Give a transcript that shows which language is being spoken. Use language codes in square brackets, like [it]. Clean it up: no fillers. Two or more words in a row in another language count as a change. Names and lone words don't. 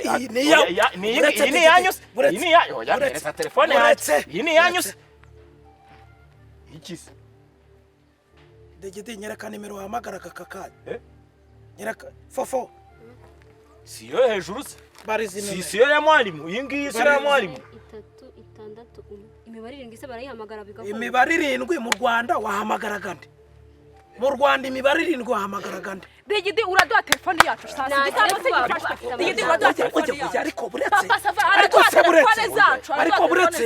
[rw] ni yanyu ni yanyu ya telefone yanjye ni yanyu ikisi degete nyereka nimero wahamagara kakakanya nyereka fofo siyo hejuru se barizi siyo ya mwalimu iyi ngiyi siyo ya mwalimu 3 6 imibare 7 se barayihamagara bigakora imibare 7 mu Rwanda wahamagaraga nde mu Rwanda imibare 7 wahamagaraga nde Digidi uraduha telefone yacu sasa Digidi uraduha telefone yacu ariko buretse ariko telefone zacu ariko buretse